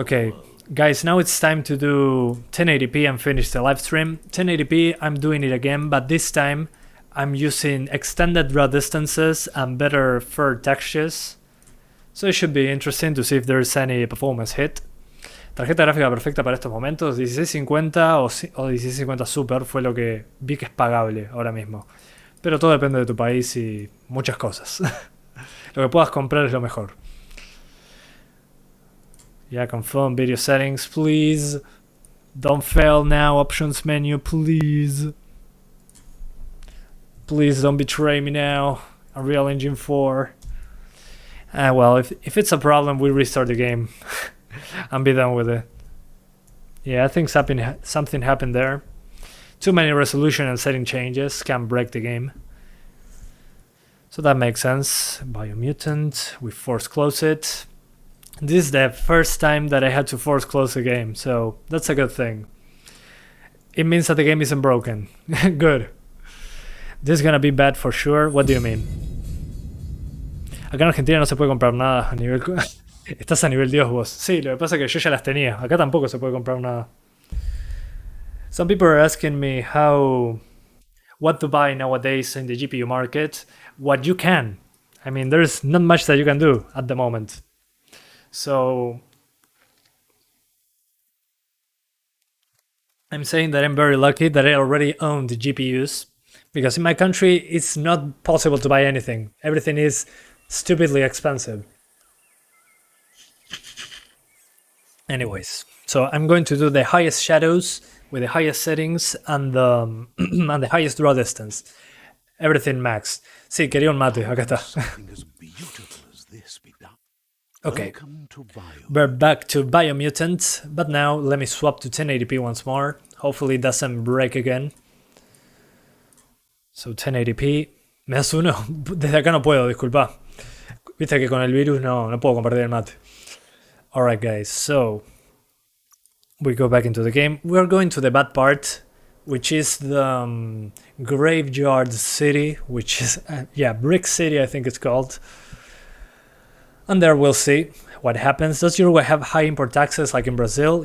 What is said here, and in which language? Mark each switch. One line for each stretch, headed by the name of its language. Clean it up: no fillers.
English: Okay, the world. guys, now it's time to do 1080p and finish the live stream. 1080p, I'm doing it again, but this time I'm using extended draw distances and better fur textures. So it should be interesting to see if there's any performance hit.
Spanish: Tarjeta gráfica perfecta para estos momentos, 1650 o 1650 Super fue lo que vi que es pagable ahora mismo. Pero todo depende de tu país y muchas cosas. Lo que puedas comprar es lo mejor.
English: Yeah, confirm video settings, please. Don't fail now, options menu, please. Please don't betray me now. Unreal Engine 4. Well, if it's a problem, we restart the game and be done with it. Yeah, I think something happened there. Too many resolution and setting changes can break the game. So that makes sense. Biomutant, we force close it. This is the first time that I had to force close a game, so that's a good thing. It means that the game isn't broken. Good. This is gonna be bad for sure. What do you mean?
Spanish: Acá en Argentina no se puede comprar nada a nivel... Estás a nivel Dios vos. Sí, lo que pasa es que yo ya las tenía. Acá tampoco se puede comprar nada.
English: Some people are asking me what to buy nowadays in the GPU market. What you can. I mean, there's not much that you can do at the moment. So I'm saying that I'm very lucky that I already own the GPUs, because in my country it's not possible to buy anything. Everything is stupidly expensive. Anyways, so I'm going to do the highest shadows with the highest settings and the, and the highest draw distance. Everything max.
Spanish: Sí, quería un mate, acá está.
English: Something as beautiful as this be done. Okay, Welcome to we're back to Biomutant, but now let me swap to 1080p once more. Hopefully it doesn't break again.
Spanish: So 1080p. ¿Me das uno? Desde acá no puedo, disculpa. Viste que con el virus no puedo compartir el mate.
English: Alright guys, so we go back into the game. We're going to the bad part, which is the graveyard city, which is, yeah, Brick City I think it's called. And there we'll see what happens. Does Uruguay have high import taxes like in Brazil?